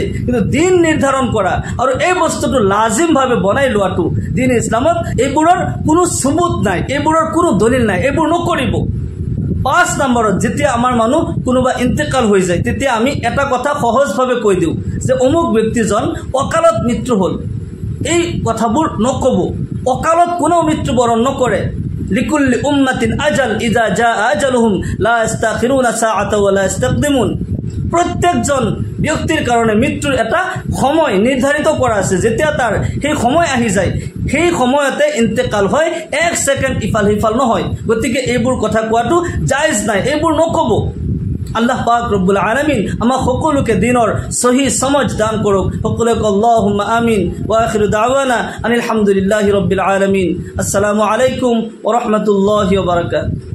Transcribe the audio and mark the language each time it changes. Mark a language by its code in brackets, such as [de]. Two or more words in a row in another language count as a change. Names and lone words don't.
[as] কিন্তু দিন নিৰ্ধাৰণ কৰা আৰু এই বস্তুটো লাজিমভাৱে বনাই লোৱাটো দিন ইছলামত এইবোৰৰ কোনো সুবুত নাই, এইবোৰৰ কোনো দলিল নাই, এইবোৰ নকৰিব। 5 নম্বৰত, যেতিয়া আমাৰ মানুহ কোনোবা ইন্তেকাল হৈ যায়, তেতিয়া আমি এটা কথা সহজভাৱে কৈ দিওঁ যে অমুক ব্যক্তিজন অকালত মৃত্যু হ'ল। এই কথাবোৰ নক'ব, অকালত কোনেও মৃত্যুবৰণ নকৰে। [ar] لكل أمة أجل إذا جاء أجلهم لا يستأخرون ساعة ولا يستقدمون. [as] প্ৰত্যেকজন ব্যক্তিৰ কাৰণে মৃত্যুৰ এটা সময় নিৰ্ধাৰিত কৰা আছে। যেতিয়া তাৰ সেই সময় আহি যায়, সেই সময়তে ইন্তেকাল হয়, 1 সেকেন্ড ইফাল সিফাল নহয়। গতিকে এইবোৰ কথা কোৱাটো জায়েজ নাই, এইবোৰ নক'ব। আল্লাহ পাক [ar] رب العالمين [as] আমাক সকলোকে দিনৰ সহি সমজ দান কৰক। [ar] সকলোকে اللهم آمين. و آخر دعوانا أن الحمد لله رب العالمين. السلام عليكم ورحمة الله وبركاته.